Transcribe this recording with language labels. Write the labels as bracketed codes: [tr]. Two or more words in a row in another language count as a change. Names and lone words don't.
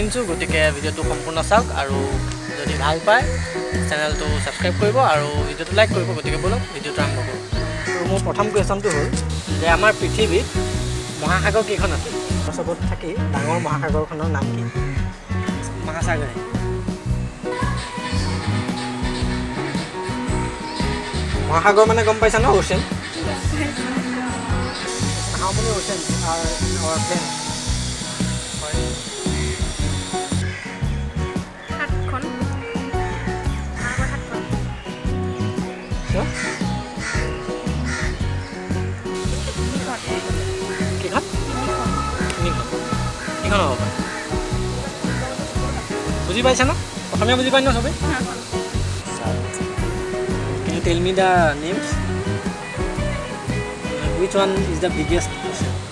[as] আনিছোঁ গতিকে ভিডিঅ'টো সম্পূৰ্ণ চাওক আৰু যদি ভাল পায় চেনেলটো ছাবস্ক্ৰাইব কৰিব আৰু ভিডিঅ'টো লাইক কৰিব গতিকে ব'লক ভিডিঅ'টো আৰম্ভ কৰোঁ আৰু মোৰ প্ৰথম কুৱেশ্যনটো হ'ল যে আমাৰ পৃথিৱীত মহাসাগৰ কেইখন আছে চবত থাকি ডাঙৰ মহাসাগৰখনৰ নাম কি মহাসাগৰ মহাসাগৰ মানে গম পাইছা ন অ'চেন [en] How many oceans are in our planet? [as] সাতখন সাতখন Sure? কিখন? কিখন হ'ব পাৰে? বুজি পাইছা ন অসমীয়া বুজি পাই ন চবেই [en] Can you tell me the names? Which one is the biggest ocean?